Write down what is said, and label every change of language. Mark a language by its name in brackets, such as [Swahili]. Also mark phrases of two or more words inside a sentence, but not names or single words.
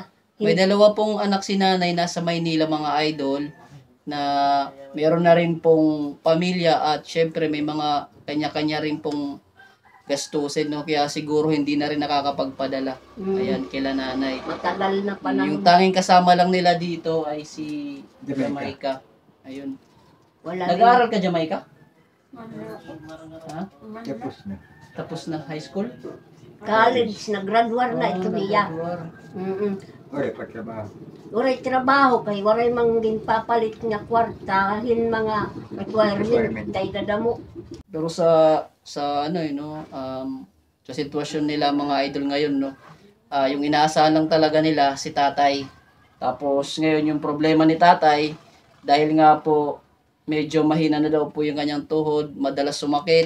[Filipino] May dalawa pong anak si nanay nasa Maynila mga idol na mayroon na rin pong pamilya at syempre may mga kanya-kanya rin pong gastusin, no? Kaya siguro hindi na rin nakakapagpadala. Ayan, kila nanay. Matagal na pa Yung tanging kasama lang nila dito ay si Jamaica. Ayun. Nag-aaral ka, Jamaica? Ha? Tapos na high school? [Waray] College, nag-graduate na ito niya. Waray trabaho kay waray mangging papalit niya kwarta hin mga requirement tay dadamo. [Filipino] Pero sa sa sitwasyon nila mga idol ngayon, no, yung inaasahan lang talaga nila si tatay. Tapos ngayon yung problema ni tatay, dahil nga po medyo mahina na daw po yung kanyang tuhod, madalas sumakit.